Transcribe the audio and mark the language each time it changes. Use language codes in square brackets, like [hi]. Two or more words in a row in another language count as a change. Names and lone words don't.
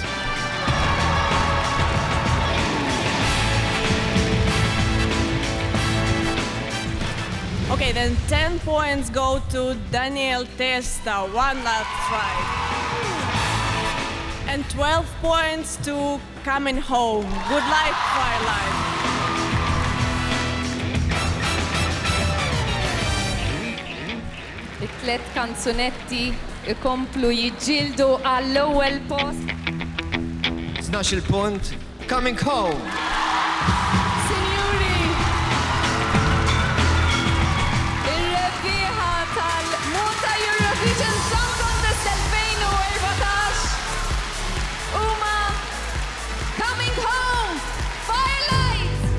[en] Okay, then 10 points go to Daniel Testa, One Last Try. And 12 points to Coming Home, Good Life, Firelight. [mt] it-tlet kanzunetti ikomplu jiġġieldu għall-ewwel post. 12 punt, Coming Home. Sinjuri, ir-rebbieħa tal-Malta Eurovision Song Contest 2014 huma Coming Home, Firelight!